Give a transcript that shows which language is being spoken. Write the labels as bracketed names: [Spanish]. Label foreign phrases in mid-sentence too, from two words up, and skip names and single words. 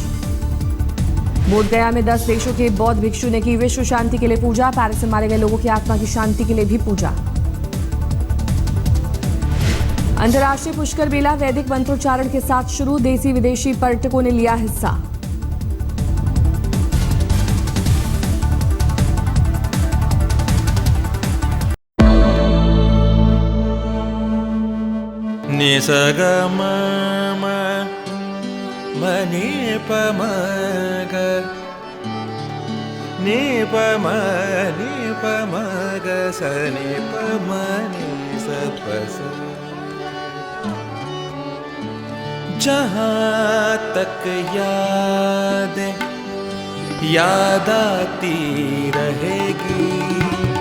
[Hindi] बोधगया में 10 देशों के बौद्ध भिक्षु ने की विश्व शांति के लिए पूजा। पेरिस में मारे गए लोगों की आत्मा की शांति के लिए भी पूजा। अंतर्राष्ट्रीय पुष्कर मेला वैदिक मंत्रोच्चारण के साथ शुरू। देसी विदेशी पर्यटकों ने लिया हिस्सा। निसग म नि प म ग नि प म ग स नि प म नि स प स। जहाँ तक याद आती रहेगी।